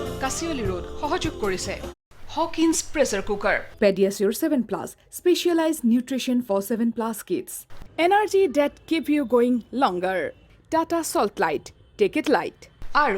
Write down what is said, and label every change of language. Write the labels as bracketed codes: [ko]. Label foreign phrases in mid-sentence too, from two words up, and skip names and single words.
[as] কাচিয়লি ৰোড সহযোগ কৰিছে Hawkins pressure cooker. [en] Pediasure 7+, specialized nutrition for 7+ kids. Energy that keep you going longer. Tata Salt Light, take it light. [as] আৰু